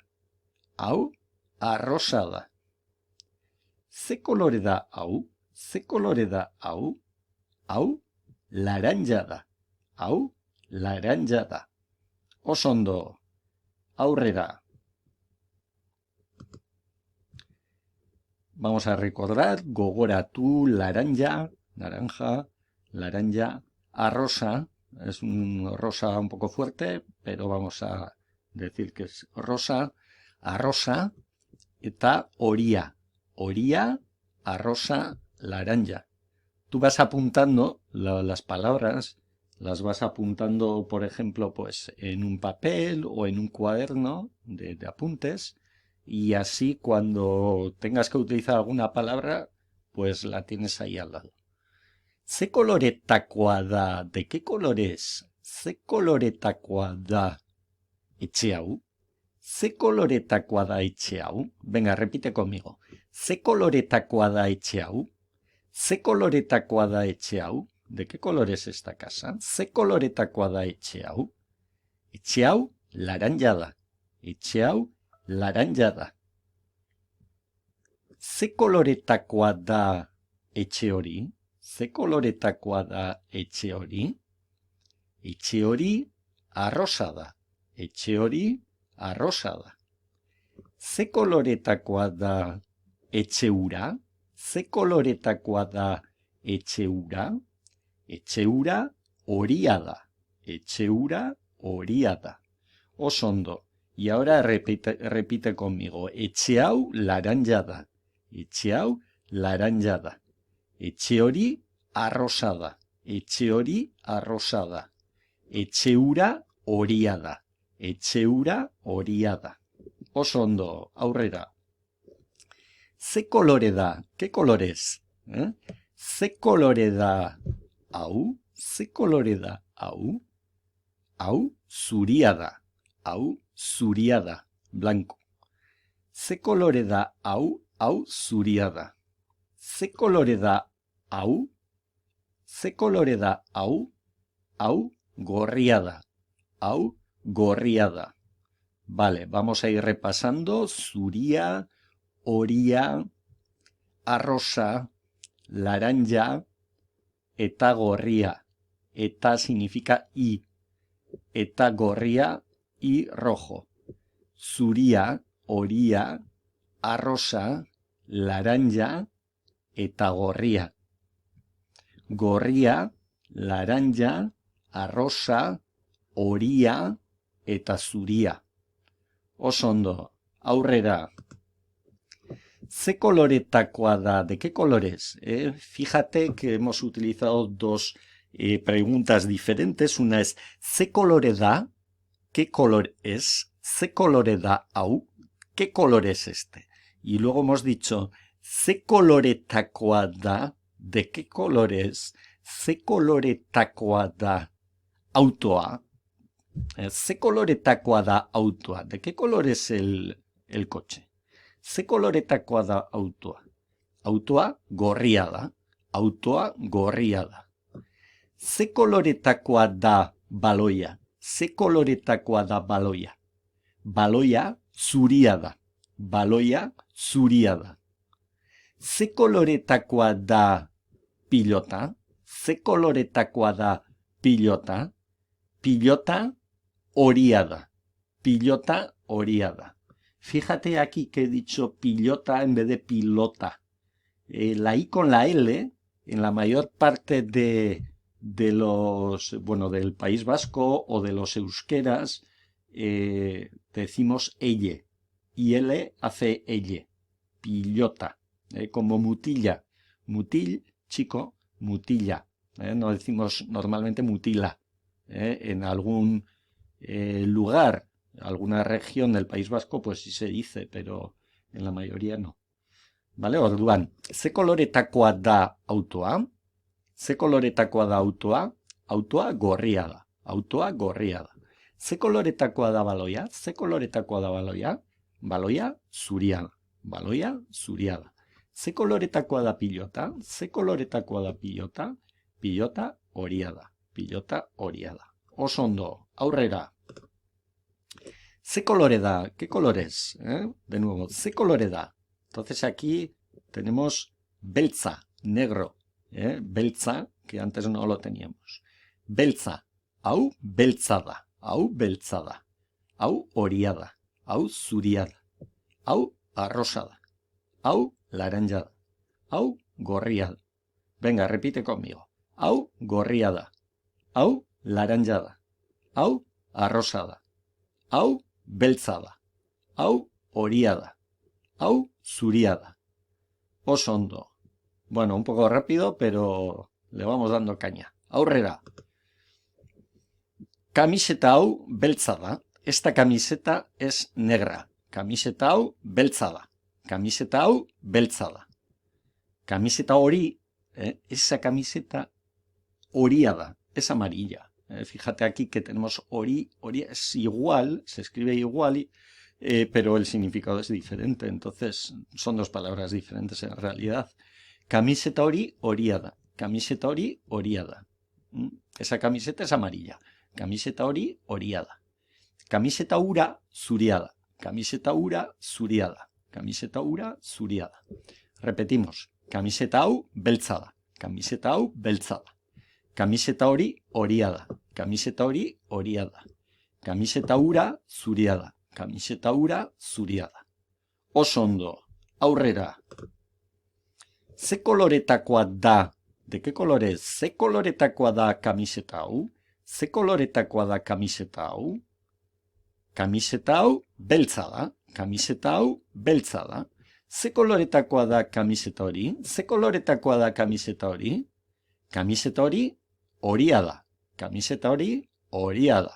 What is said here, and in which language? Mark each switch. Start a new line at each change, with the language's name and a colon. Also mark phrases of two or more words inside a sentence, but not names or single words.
Basque: Hau arrosa da. Ze kolore da hau? Ze kolore da hau? Hau laranja da. Hau laranja da. Oso ondo, aurrera.
Spanish: Vamos a recordar,
Basque: gogoratu, naranja, laranja, arrosa,
Spanish: es un rosa un poco fuerte, pero vamos a decir que es rosa,
Basque: arrosa, eta horia, arrosa, laranja.
Spanish: Tú vas apuntando las palabras, las vas apuntando, por ejemplo, pues en un papel o en un cuaderno de apuntes, y así cuando tengas que utilizar alguna palabra, pues la tienes ahí al lado.
Basque: Ze koloretakoa da,
Spanish: ¿de qué color es?
Basque: Ze koloretakoa da etxe hau? Ze koloretakoa da etxe hau?
Spanish: Venga, repite conmigo.
Basque: Ze koloretakoa da etxe hau? Ze koloretakoa da etxe hau?
Spanish: ¿De qué color es esta casa?
Basque: Ze koloretakoa da etxe hau? Etxe hau laranja da. Etxe hau laranja da. Ze koloretakoa da etxe hori? Ze koloretakoa da etxe hori? Etxe hori arrosa da. Etxe hori arrosa da. Ze koloretakoa da etxe hura? Ze koloretakoa da etxe hura? Etxe hura horia da. Etxe hura horia da. Oso ondo.
Spanish: Y ahora repite conmigo.
Basque: Etxe hau laranja da. Etxe hau laranja da. Etxe hori arrosa da. Etxe hori arrosa da. Etxe hura horia da. Etxe hura horia da. Oso ondo, aurrera. Ze kolore da?
Spanish: ¿Qué colores?
Basque: Ze kolore da? Hau? Ze kolore da? Hau? Hau zuria da. Hau zuria da. Blanco. Ze kolore da? Hau? Hau zuria da. Ze kolore da? Hau? Ze kolore da? Hau? Hau gorria da. Hau gorria da.
Spanish: Vale, vamos a ir repasando.
Basque: Zuria, horia, arrosa, laranja, eta gorria.
Spanish: Eta significa y.
Basque: Eta gorria
Spanish: y rojo.
Basque: Zuria, horia, arrosa, laranja, eta gorria. Gorria, laranja, arrosa, horia, eta zuria. Oso ondo, aurrera. Ze koloretakoa da?
Spanish: ¿De qué colores? Fíjate que hemos utilizado dos preguntas diferentes. Una es,
Basque: ¿ze kolore da?
Spanish: ¿Qué color es?
Basque: ¿Ze kolore da hau?
Spanish: ¿Qué color es este? Y luego hemos dicho,
Basque: ¿ze koloretakoa da?
Spanish: ¿De qué color es?
Basque: ¿Ze koloretakoa da autoa? Ze koloretakoa da autoa.
Spanish: ¿De qué color es el coche?
Basque: Ze koloretakoa da autoa. Autoa gorria da. Autoa gorria da. Ze koloretakoa da baloia. Ze koloretakoa da baloia. Baloia zuria da. Baloia zuria da. Ze koloretakoa da pilota. Ze koloretakoa da pilota. Pilota horia da. Pilota horia da.
Spanish: Fíjate aquí que he dicho pilota en vez de pilota. La I con la L, en la mayor parte de los, bueno, del País Vasco o de los euskeras, decimos elle. Y L hace elle. Pilota. Como mutilla. Mutil, chico, mutilla. No decimos normalmente mutila. En algún lugar, alguna región del País Vasco, pues sí se dice, pero en la mayoría no. Vale,
Basque: orduan, ze koloretakoa da autoa? Ze koloretakoa da autoa? Autoa gorria da. Autoa gorria da. Ze koloretakoa da baloia? Ze koloretakoa da baloia? Baloia zuria da. Baloia zuria da. Ze koloretakoa da pilota? Ze koloretakoa da pilota? Pilota horia da. Pilota horia da. Oso ondo, aurrera. ¿Ze kolore da?
Spanish: ¿Qué color es? De nuevo,
Basque: ¿ze kolore da?
Spanish: Entonces aquí tenemos beltza, negro. Beltza, que antes no lo teníamos.
Basque: Beltza, hau beltza da. Hau beltza da. Hau horia da. Hau zuria da. Hau arrosa da. Hau laranja da. Hau gorria da. Venga, repite conmigo. Hau gorria da. Hau laranja da. Hau arrosa da. Hau beltza da. Hau horia da. Hau zuria da. Oso ondo.
Spanish: Bueno, un poco rápido, pero le vamos dando caña.
Basque: Aurrera. Kamiseta hau beltza da.
Spanish: Esta camiseta es negra.
Basque: Kamiseta hau beltza da. Kamiseta hau beltza da. Kamiseta hori,
Spanish: esa camiseta
Basque: horia da.
Spanish: Es amarilla. Fíjate aquí que tenemos hori, es igual, se escribe igual, pero el significado es diferente. Entonces son dos palabras diferentes en realidad.
Basque: Camiseta hori, horia da. Camiseta hori, horia da. Esa camiseta es amarilla. Camiseta hori, horia da. Camiseta hura, zuria da. Camiseta hura, zuria da. Camiseta hura, zuria da. Repetimos. Camiseta hau, beltza da. Camiseta hau, beltza da. Kamiseta hori horia da. Kamiseta hori horia da. Kamiseta hura zuria da. Kamiseta hura zuria da. Oso ondo. Aurrera. Ze koloretakoa da
Spanish: ¿De qué color es?
Basque: Ze koloretakoa da kamiseta hau? Ze koloretakoa da kamiseta hau? Kamiseta hau beltza da. Kamiseta hau beltza da. Ze koloretakoa da kamiseta hori? Ze koloretakoa da kamiseta hori? Kamiseta hori horia da. Kamiseta hori horia da.